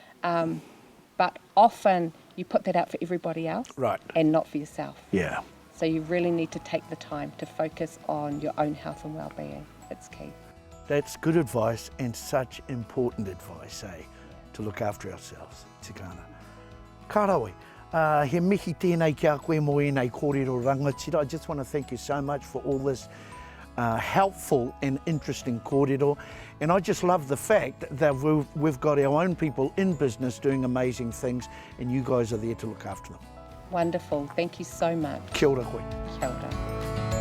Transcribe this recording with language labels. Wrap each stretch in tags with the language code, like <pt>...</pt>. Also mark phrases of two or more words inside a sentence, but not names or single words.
<en>But often you put that out for everybody else Right. and not for yourself. Yeah. So you really need to take the time to focus on your own health and well-being. It's key. That's good advice and such important advice, eh? To look after ourselves.</en> <mi>Tikana. Kārawe, he mihi tēnei ki a koe mo enei kōrero rangatira.</mi> <en>I just want to thank you so much for all this helpful and interesting kōrero. And I just love the fact that we've got our own people in business doing amazing things, and you guys are there to look after them. Wonderful. Thank you so much.</en> <mi>Kia ora koe. Kia ora.</mi>